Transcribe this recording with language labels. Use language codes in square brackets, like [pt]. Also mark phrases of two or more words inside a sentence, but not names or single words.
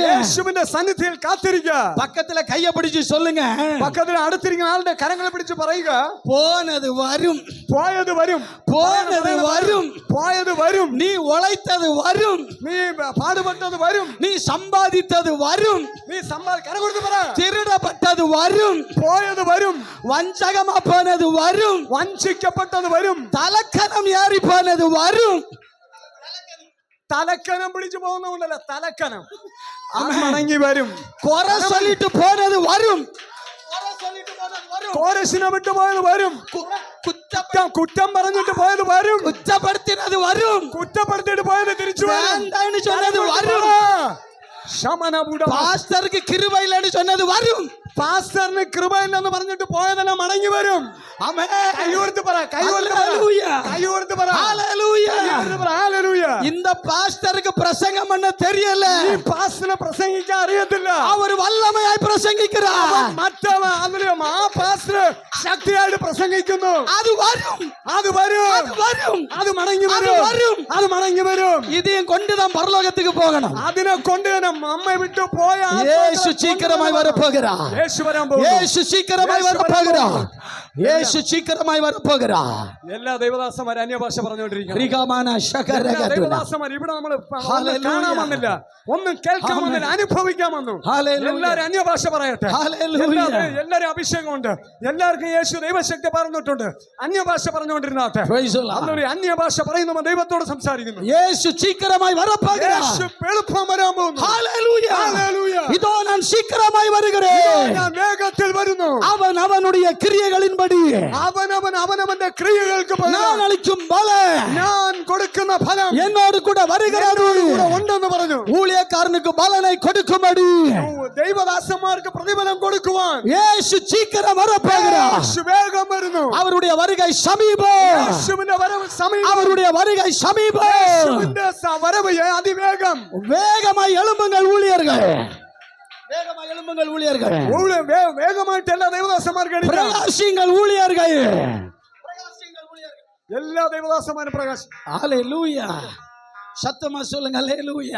[ml] യേശുവിന്റെ സന്നിധിയിൽ കാത്തിരിക്കുക. [ta] பக்கத்துல கைய பிடிச்சு சொல்லுங்க, [ml] പക്കത്തിൽ അടുത്തിരിക്കുന്ന ആളുടെ കരങ്ങളെ പിടിച്ച് പറയുക, [ta] போனது வரும், [ml] പോയത് വരും, [ta] போனது வரும், [ml] പോയത് വരും. [ta] நீ உழைத்தது வரும், [ml] നീ പാടുപെട്ടത് വരും, [ta] நீ சம்பாதித்தது வரும், [ml] നീ കരം കൊടുത്ത് പറ, [ta] திருடப்பட்டது வரும், [ml] പോയത് വരും, [ta] வஞ்சகமா போனது வரும், [ml] വഞ്ചിക്കപ്പെട്ടത് വരും, [ta] தலக்கணம் ஏறி போனது வரும். [ml] തലക്കനം പിടിച്ചു പോകുന്നതുകൊണ്ടല്ല, തലക്കനം അത് മടങ്ങി വരും. [ta] குறை சொல்லிட்டு போனது வரும், [ml] കോരശിനെ വിട്ടു പോയത് വരും, കുറ്റം പറഞ്ഞിട്ട് പോയത് വരും, [ta] குற்றப்படுத்தினது வரும், [ml] കുറ്റപ്പെടുത്തിയിട്ട് പോയത് തിരിച്ചു വരും. [ta] வேண்டான்னு சொன்னது வரும், பாஸ்டருக்கு கிருபை இல்லைன்னு சொன்னது வரும், [ml] പാസ്റ്ററിന് കൃപയില്ലെന്ന് പറഞ്ഞിട്ട് പോയതെല്ലാം മടങ്ങി വരും. [ta] ஆமென். [ml] കൈയോർത്ത് പറ, കൈയോർത്ത് പറ, [ta] ஹalleluya. [ml] കൈയോർത്ത് പറ, [ta] ஹalleluya. [ml] കൈയോർത്ത് പറ, ഹല്ലേലൂയ. [ta] இந்த பாஸ்டருக்கு பிரசங்கம் பண்ண தெரியல, [ml] ഈ പാസ്റ്ററിനെ പ്രസംഗിക്കാൻ അറിയത്തില്ല. [ta] அவர் வல்லமையாய் பிரசங்கிக்கிறார். [ml] മറ്റവൻ അതിലും ആ പാസ്റ്റർ ശക്തിയായിട്ട് പ്രസംഗിക്കുന്നു. [ta] அது வரும், [ml] അത് വരും, [ta] அது വരും, [ml] അത് മടങ്ങി [ta] அது [ml] വരും, [ta] வரும். [ml] അത് മടങ്ങി വരും. [ta] இதையும் கொண்டுதான் பரலோகத்துக்கு போகணும். [ml] അതിനെ കൊണ്ട് നമ്മെ വിട്ടു പോയ [ta] இயேசு சீக்கிரமாய் வரப்போகிறார். [ml] യേശു വരാൻ പോകുന്നു. [ta] இயேசு சீக்கிரமாய் வரப்போகிறார். இயேசு சீக்கிரமாய் வரப்போகிறார். [ml] എല്ലാ ദൈവദാസന്മാരും അന്യഭാഷ പറഞ്ഞുകൊണ്ടിരിക്കുന്നു. ரிகமான എല്ലാ ஷகரகதுனா. ദൈവദാസന്മാർ ഇവിടെ നമ്മൾ ഹല്ലേലൂയ. കാണാൻ വന്നില്ല, ഒന്നും കേൾക്കാൻ വന്നില്ല, അനുഭവിക്കാൻ വന്നു. ഹല്ലേലൂയ. എല്ലാവരും അന്യഭാഷ പറയട്ടെ. ഹല്ലേലൂയ. എല്ലാവരും അഭിഷേകമുണ്ട്, എല്ലാവർക്കും യേശു ദൈവശക്തി പറഞ്ഞിട്ടുണ്ട്. അന്യഭാഷ പറഞ്ഞുകൊണ്ടിരുന്നാട്ടെ. [en] Praise the Lord. [ml] അന്നൊരു അന്യഭാഷ പറയുന്ന ദൈവത്തോട് സംസാരിക്കുന്നു. [ta] இயேசு சீக்கிரமாய் வரப்போகிறார். [ml] യേശു എളുപ്പം വരാൻ പോകുന്നു. [ta] ஹalleluya. [ml] ഹല്ലേലൂയ. [ta] இதோ நான் சீக்கிரமாய் வருகிறேன். [ml] ഞാൻ വേഗത്തിൽ വരുന്നു. [ta] அவன் அவனுடைய கிரியைகளின்படி [ml] അവനവന്റെ ക്രിയകൾക്ക് [ta] நான் அளிக்கும் பலன் [ml] ഞാൻ കൊടുക്കുന്ന ഫലം [ta] என்னோடு கூட வருகிறது [ml] കൂടെ ഉണ്ടെന്ന് പറഞ്ഞു. [ta] ஊழியக்காரனுக்கு பலனை கொடுக்கும்படி [ml] ദൈവദാസന്മാർക്ക് പ്രതിഫലം കൊടുക്കുവാൻ [ta] இயேசு சீக்கிரம் வரப்போகிறார். [ml] യേശു വേഗം വരുന്നു. [ta] அவருடைய வருகை சமீபம். [ml] യേശുവിന്റെ വരവ് സമീപം. [ta] அவருடைய வருகை சமீபம். [ml] യേശുവിന്റെ വരവ് അതിവേഗം. [ta] வேகமாய் எழும்புங்கள் ஊழியர்கள், வேகமாய் எழும்புங்கள் ஊழியர்கள், [ml] വേഗമായിട്ട് എല്ലാ ദൈവദാസന്മാർക്കും എണീക്കണം. [ta] பிரகாசிங்கள் ஊழியர்கள், [ml] എല്ലാ ദൈവദാസന്മാരും പ്രകാശം. [ta] ஹalleluya. சத்தமா சொல்லுங்க ஹalleluya.